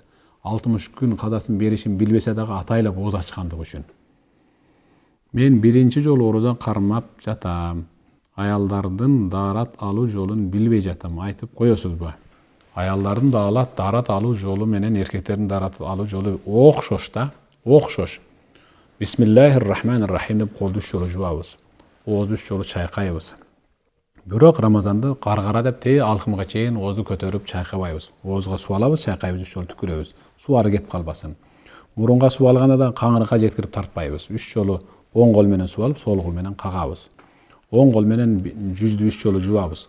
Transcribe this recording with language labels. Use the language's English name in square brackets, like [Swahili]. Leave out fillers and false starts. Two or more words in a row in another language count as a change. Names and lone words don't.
[Kyrgyz] 60 күн казасын беришин билбесе дагы атайлап ооз ачкандык үчүн. Мен биринчи жолу орозо кармап жатам. Аялдардын даарат алуу жолун билбей жатам. Айтып коесузбу? Аялдардын даарат алуу жолу менен эркектердин даарат алуу жолу окшош да, окшош. [Arabic] بسم الله الرحمن الرحيم [Kyrgyz] деп колду 3 жолу жуабыз. Оозду 3 жолу чайкайбыз. Бирок Рамазанда каргара деп тээ алкымга чейин оозду көтөрүп чайкабайбыз. Оозга суу алабыз, чайкайбыз, 3 жолу түкүрөбүз. Суу ары кетип калбасын. Мурунга суу алганда да каңырыкка жеткирип тартпайбыз. 3 жолу оң кол менен суу алып, сол кол менен кагабыз. Оң кол менен жүздү 3 жолу жуабыз.